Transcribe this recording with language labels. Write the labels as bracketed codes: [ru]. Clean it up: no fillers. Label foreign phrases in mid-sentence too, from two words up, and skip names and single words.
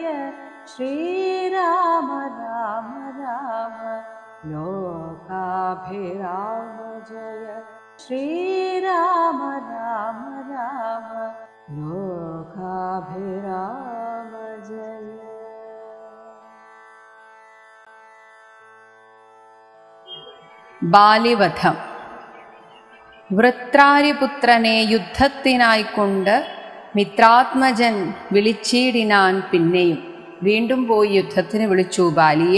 [sa] श्रीराम राम राम लोकाभिराम जय। श्रीराम राम राम लोकाभिराम जय। [ml] ബാലിവധം. വൃത്രാരിപുത്രനെ യുദ്ധത്തിനായിക്കൊണ്ട് മിത്രാത്മജൻ വിളിച്ചിടിനാൻ. പിന്നെയും വീണ്ടും പോയി യുദ്ധത്തിന് വിളിച്ചു ബാലിയെ.